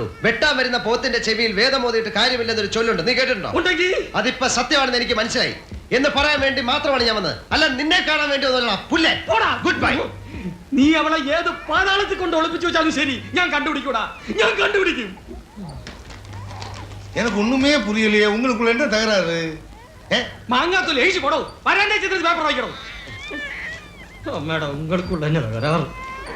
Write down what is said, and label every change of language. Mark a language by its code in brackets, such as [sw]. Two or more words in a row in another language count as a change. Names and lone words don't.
[ml] വെട്ടാൻ വരുന്ന പോത്തിന്റെ ചെവിയിൽ വേദം ഓതിയിട്ട് കാര്യമില്ലെന്നൊരു ചൊല്ലുണ്ട്. നീ കേട്ടിട്ടുണ്ടോ? അതിപ്പോ സത്യമാണെന്ന് എനിക്ക് മനസ്സിലായി എന്ന് പറയാൻ വേണ്ടി മാത്രമാണ് ഞാൻ വന്നത്. അല്ല നിന്നെ കാണാൻ വേണ്ടി ഗുഡ് ബൈ. നീ അവളെ ഏത് പാതാളത്തിൽ കൊണ്ട് ഒളിപ്പിച്ചു വെച്ചാലും ശരി, ഞാൻ കണ്ടുപിടിക്കൂടാ. ഞാൻ കണ്ടുപിടിക്കും. [ta] எனக்கு ஒண்ணுமே புரியலையே. உங்களுக்குள்ள என்ன தகராறு? மாங்காத்தூள் எழுச்சி போடும். வராண்டே சித்திரத்து பேப்பர் வைக்கிறோம். மேடம், உங்களுக்குள்ள என்ன தகராறு?